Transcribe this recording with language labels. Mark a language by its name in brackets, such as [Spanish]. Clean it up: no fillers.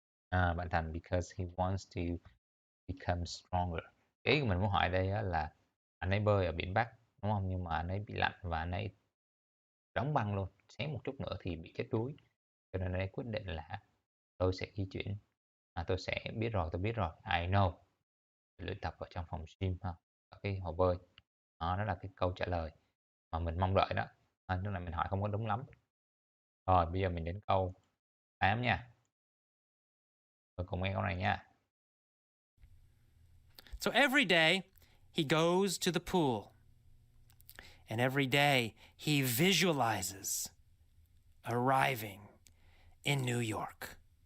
[English] Bạn Thành, because he wants to become stronger. [Vietnamese] Cái ý của mình muốn hỏi đây là anh ấy bơi ở biển Bắc, đúng không? Nhưng mà anh ấy bị lạnh và anh ấy đóng băng luôn. Xém một chút nữa thì bị chết đuối. Cho nên anh ấy quyết định là tôi sẽ di chuyển. Tôi sẽ biết rồi, tôi biết rồi. [English] I know. [Vietnamese] Luyện tập ở trong phòng gym ha, ở cái hồ bơi. Đó là cái câu trả lời mà mình mong đợi đó. Tức là mình hỏi không có đúng lắm. Rồi bây giờ mình đến câu 8 nha. Rồi cùng nghe câu này nha. [English] So every day he goes to the pool. And every day he visualizes arriving in New York.